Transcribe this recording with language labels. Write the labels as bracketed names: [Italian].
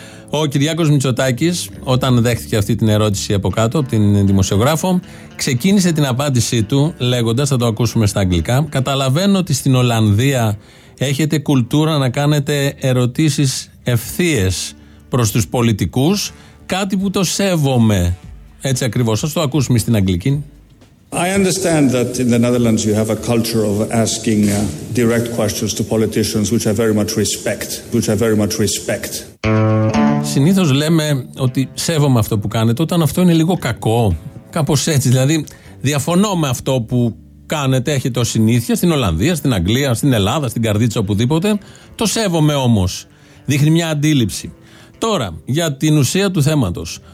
[Greek] Ο Κυριάκος Μητσοτάκης, όταν δέχτηκε αυτή την ερώτηση από κάτω, από την δημοσιογράφο, ξεκίνησε την απάντησή του λέγοντας, θα το ακούσουμε στα αγγλικά, «Καταλαβαίνω ότι στην Ολλανδία έχετε κουλτούρα να κάνετε ερωτήσεις ευθείες προς τους πολιτικούς, κάτι που το σέβομαι». Έτσι ακριβώς, θα το ακούσουμε στην αγγλική. [English] I understand that in the Netherlands you have a culture of asking direct questions to politicians, which I very much respect. Which I very much respect. [Greek] Συνήθως λέμε ότι σέβομαι αυτό που κάνετε, όταν αυτό είναι λίγο κακό. Κάπως έτσι, δηλαδή διαφωνώ με αυτό που κάνετε, έχετε ως συνήθεια στην Ολλανδία, στην Αγγλία, στην Ελλάδα, στην Καρδίτσα, οπουδήποτε. Το σέβομαι όμως. Δείχνει μια αντίληψη. Τώρα, για την ουσία του θέματος.